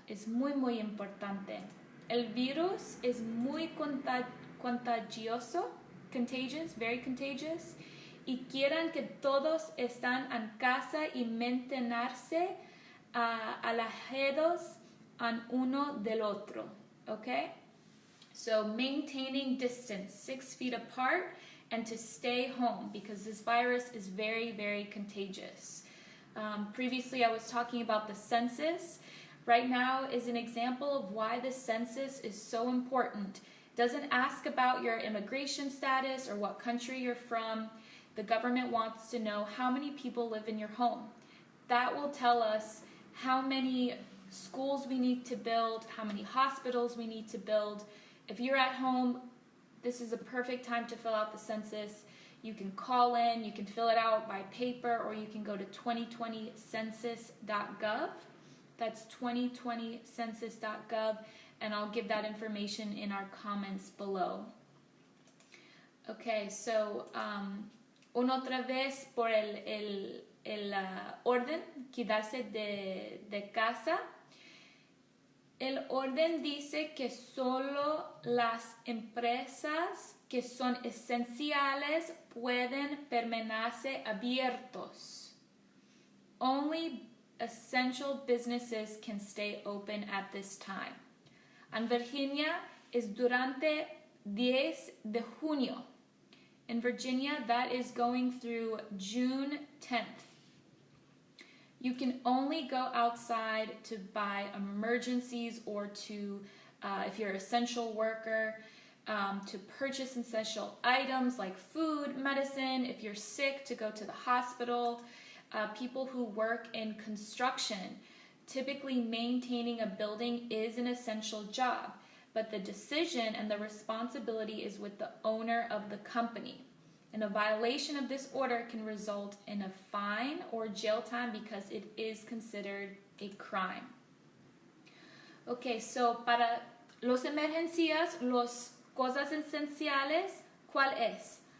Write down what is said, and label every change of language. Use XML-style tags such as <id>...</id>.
<es>Es muy, muy importante. El virus es muy contagioso,</es> <en>contagious, very contagious,</en> <es>y quieren que todos estén en casa y mantenerse alejados en uno del otro, ¿ok?</es> <en>So, maintaining distance, 6 feet apart, and to stay home because this virus is very, very contagious. Previously, I was talking about the census. Right now is an example of why the census is so important. It doesn't ask about your immigration status or what country you're from. The government wants to know how many people live in your home. That will tell us how many schools we need to build, how many hospitals we need to build. If you're at home, this is a perfect time to fill out the census. You can call in, you can fill it out by paper, or you can go to 2020census.gov. That's 2020census.gov, and I'll give that information in our comments below.</en> <es>Okay, so, una otra vez por el orden, quedarse de casa. El orden dice que solo las empresas que son esenciales pueden permanecer abiertos.</es> <en>Only essential businesses can stay open at this time.</en> <es>En Virginia es durante 10 de junio.</es> <en>In Virginia, that is going through June 10th. You can only go outside to buy emergencies or to, if you're an essential worker, to purchase essential items like food, medicine, if you're sick, to go to the hospital. People who work in construction, typically maintaining a building is an essential job, but the decision and the responsibility is with the owner of the company. And a violation of this order can result in a fine or jail time because it is considered a crime.</en> <es>Okay, so para los emergencias, las cosas esenciales, ¿cuál es?</es>